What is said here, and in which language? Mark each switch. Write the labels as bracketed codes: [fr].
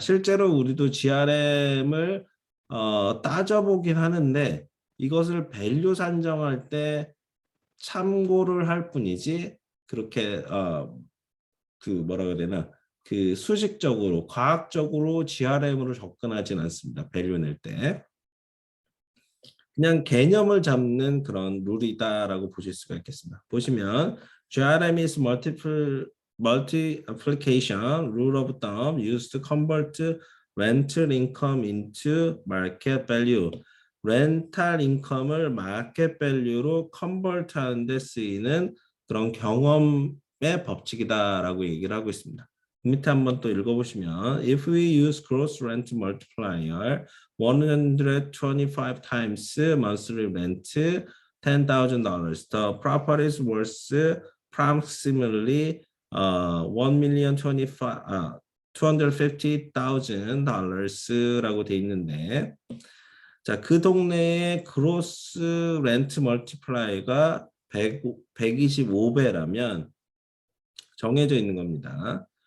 [ko] 실제로 우리도 GRM을 따져보긴 하는데 이것을 밸류 산정할 때 참고를 할 뿐이지 그렇게 그 뭐라 그래야 되나 그 수식적으로 과학적으로 GRM으로 접근하진 않습니다. 밸류 낼 때. 그냥 개념을 잡는 그런 룰이다라고 보실 수가 있겠습니다. 보시면 [en] GRM is multiplication rule of thumb used to convert rental income into market value. [ko] 렌탈 인컴을 마켓 밸류로 컨버트 하는 데 쓰이는 그런 경험의 법칙이다라고 얘기를 하고 있습니다. 밑에 한번 또 읽어보시면 [en] If we use gross rent multiplier 125 times monthly rent $10,000. The property is worth approximately 250,000 $250,000 [ko] 라고 돼 있는데 자, 그 동네의 그로스 렌트 멀티플라이가 125배라면 정해져 있는 겁니다.